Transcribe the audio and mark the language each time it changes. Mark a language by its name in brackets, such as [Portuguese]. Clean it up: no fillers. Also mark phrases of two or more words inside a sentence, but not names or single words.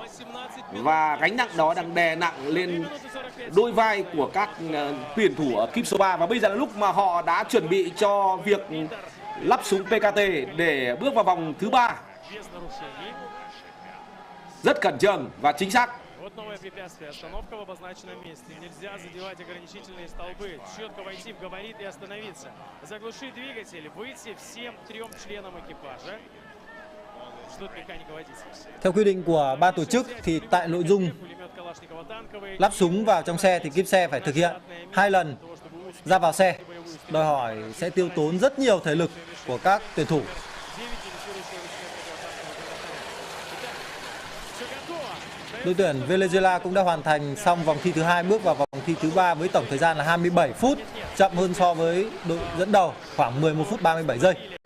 [Vietnamese] Và gánh nặng đó đang đè nặng lên đôi vai của các tuyển thủ ở kíp số 3. Và bây giờ là lúc mà họ đã chuẩn bị cho việc lắp súng PKT để bước vào vòng thứ 3. Rất khẩn trương và chính xác. [Russian] Вот новое препятствие. Остановка в обозначенном месте. Нельзя задевать ограничительные столбы. Четко войти в габарит и остановиться. Заглушить двигатель. Выйти всем 3 членам экипажа. Ждут механика водителя. [Vietnamese] Theo quy định của ban tổ chức thì tại nội dung lắp súng vào trong xe thì kíp xe phải thực hiện 2 lần ra vào xe. Đòi hỏi sẽ tiêu tốn rất nhiều thể lực của các tuyển thủ. Đội tuyển Venezuela cũng đã hoàn thành xong vòng thi thứ 2, bước vào vòng thi thứ 3 với tổng thời gian là 27 phút, chậm hơn so với đội dẫn đầu khoảng 11 phút 37 giây.